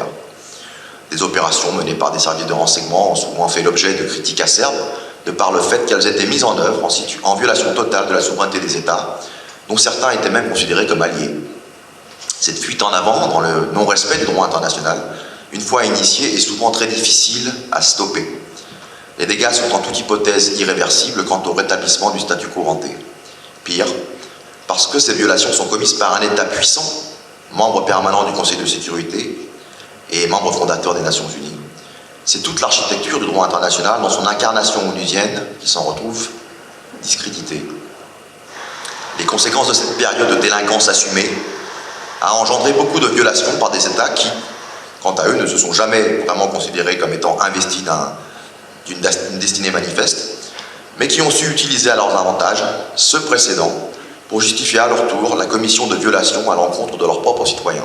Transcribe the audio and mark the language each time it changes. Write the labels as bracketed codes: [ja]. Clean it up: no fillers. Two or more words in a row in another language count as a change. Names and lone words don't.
[fr] Des opérations menées par des services de renseignement ont souvent fait l'objet de critiques acerbes de par le fait qu'elles étaient mises en œuvre en violation totale de la souveraineté des États, dont certains étaient même considérés comme alliés. Cette fuite en avant dans le non-respect du droit international, une fois initiée, est souvent très difficile à stopper. Les dégâts sont en toute hypothèse irréversibles quant au rétablissement du [la] statu quo ante. [fr] Pire, parce que ces violations sont commises par un État puissant, membre permanent du Conseil de sécurité et membre fondateur des Nations Unies, c'est toute l'architecture du droit international dans son incarnation onusienne qui s'en retrouve discréditée. Les conséquences de cette période de délinquance assumée a engendré beaucoup de violations par des États qui, quant à eux, ne se sont jamais vraiment considérés comme étant investis d'une destinée manifeste, mais qui ont su utiliser à leurs avantages ce précédent pour justifier à leur tour la commission de violations à l'encontre de leurs propres citoyens.